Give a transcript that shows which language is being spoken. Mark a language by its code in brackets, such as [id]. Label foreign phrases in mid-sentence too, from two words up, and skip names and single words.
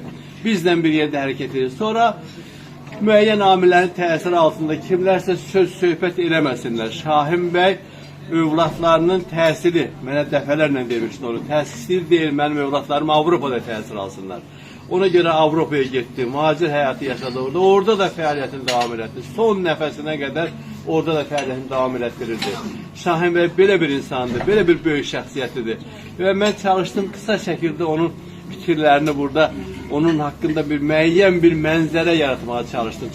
[az] Bizlə bir yerdə hərəkət edir. Sonra müəyyən amillərin təsiri altında kimlərsə söz-söhbət eləməsinlər. Şahin bəy övladlarının təhsili, mənə dəfələrlə demişdi onu, təhsil deyil, mənim övladlarım Avropada təhsil alsınlar. [tr] Ona göre Avrupa'ya gitti, muhacir hayatı yaşadı orada. Orada da fəaliyyətini devam etti. Son nəfəsinə kadar orada da fəaliyyətini devam ettirirdi. Şahin Bey böyle bir insandır, böyle bir büyük şəxsiyyətidir. Ve ben çalıştım kısa şəkildə onun fikirlerini burada, onun hakkında bir müəyyən bir mənzərə yaratmaya çalıştım.